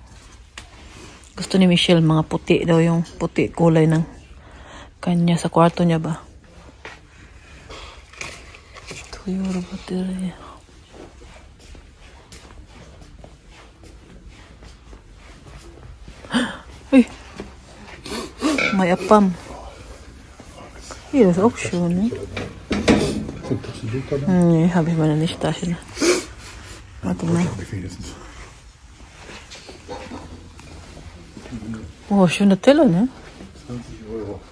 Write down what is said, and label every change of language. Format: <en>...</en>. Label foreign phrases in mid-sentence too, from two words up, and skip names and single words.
<tl>Gusto ni Michelle mga puti daw, yung puti kulay ng kanya sa kwarto niya ba.</tl> <en>€2 battery. Uy!</en> <tl>May apam.</tl> <de>Hier, das ist auch schön, ne? Nee, habe ich meine nicht da. Warte mal. Oh, schöne Teller, ne? 20 €.</de>